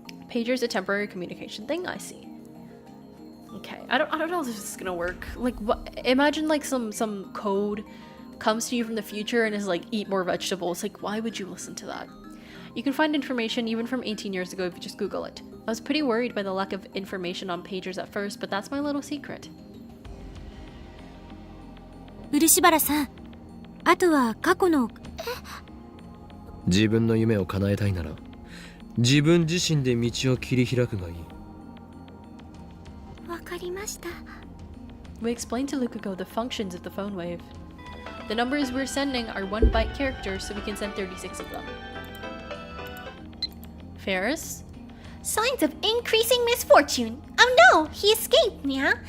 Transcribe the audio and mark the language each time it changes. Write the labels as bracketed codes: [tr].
[en] Pager's a temporary communication thing, I see. Okay, I don't know if this is gonna work. Like, what? Imagine like some code comes to you from the future and is like, eat more vegetables. Like, why would you listen to that? You can find information even from 18 years ago if you just Google it. I was pretty worried by the lack of information on pagers at first, but that's my little secret. [ja] 漆原さん、あとは過去の。自分の夢を叶えたいなら自分自身で道を切り開くがいい。わかりました。 [en] We explained to Lukaku the functions of the phone wave. The numbers we're sending are 1-byte characters, so we can send 36 of them. Ferris? Signs of increasing misfortune. Oh no, he escaped, yeah?